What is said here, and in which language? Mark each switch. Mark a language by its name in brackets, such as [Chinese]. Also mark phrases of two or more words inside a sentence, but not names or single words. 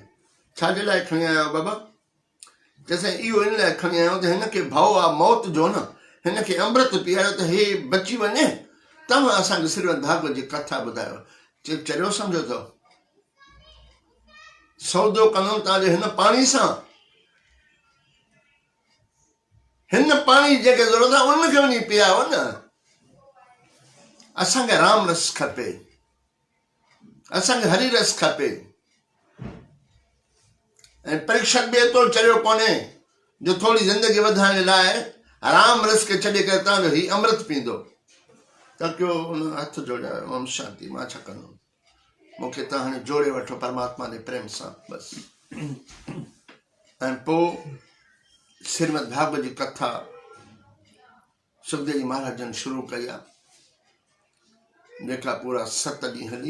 [Sindhi] छाजे लाइ खणी आया आहियो बाबा? चएसि इहो इन लाइ खणी आया आहियूं त हिनखे भउ आहे मौत जो न, हिनखे अमृत पीआरियो त हे बची वञे, तव्हां असांखे श्रीमद भागवत जी कथा ॿुधायो। चए चरियो सम्झो अथव, सौदो कंदुमि तव्हांजे हिन पाणी सां, हिन पाणी जी जेके ज़रूरत आहे उनखे वञी पीआरो न। असांखे राम रस खपे, असांखे हरि रस खपे। ऐं परीक्षा बि एतिरो चरियो कोन्हे जो थोरी ज़िंदगी वधाइण लाइ आराम रस के छॾे करे तव्हांजो ही अमृत पींदो त कयो उन हथ जोड़िया [Sanskrit] ओम शांति [Sindhi] मां छा कंदुमि मूंखे तव्हां हाणे जोड़े वठो परमात्मा जे प्रेम सां बसि। ऐं पोइ श्रीमद भागवत जी कथा सुखदेव जी महाराजन शुरू कई आहे जेका पूरा 7 ॾींहं हली।